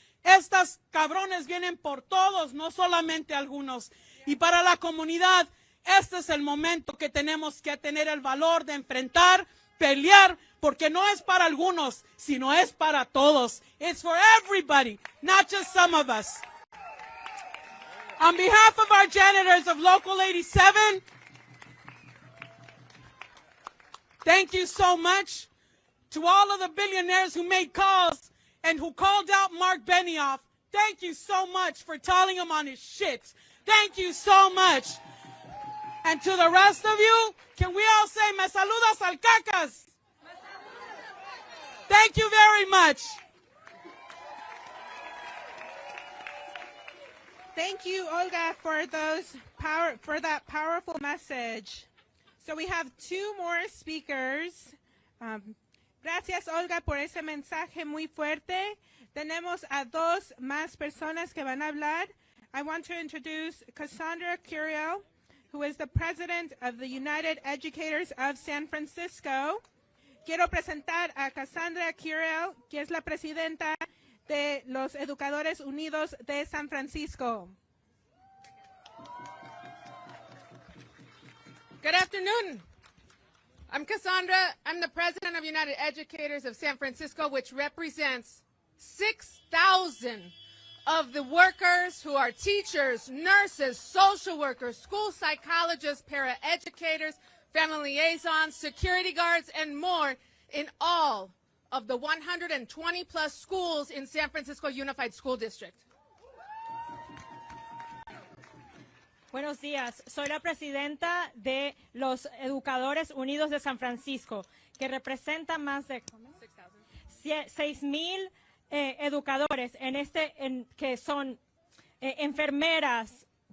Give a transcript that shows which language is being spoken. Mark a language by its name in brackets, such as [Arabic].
[Spanish] Estas cabrones vienen por todos, no solamente algunos. Y para la comunidad, este es el momento que tenemos que tener el valor de enfrentar, pelear, porque no es para algunos, sino es para todos. [English] It's for everybody, not just some of us. On behalf of our janitors of Local 87, thank you so much. To all of the billionaires who made calls and who called out Mark Benioff, thank you so much for telling him on his shit. Thank you so much. And to the rest of you, can we all say, [Spanish] me saludas al cacas? [English] Thank you very much. Thank you, Olga, for that powerful message. So we have two more speakers. [Spanish] Gracias, Olga, por ese mensaje muy fuerte. Tenemos a dos más personas que van a hablar. [English] I want to introduce Cassandra Curiel, who is the president of the United Educators of San Francisco. [Spanish] Quiero presentar a Cassandra Curiel, que es la presidenta de los Educadores Unidos de San Francisco. [English] Good afternoon. I'm Cassandra. I'm the president of United Educators of San Francisco, which represents 6,000 of the workers who are teachers, nurses, social workers, school psychologists, paraeducators, family liaisons, security guards, and more in all of the 120 plus schools in San Francisco Unified School District. [Spanish] Buenos días, soy la presidenta de los Educadores Unidos de San Francisco, que representa más de 6,000 educadores que son enfermeras,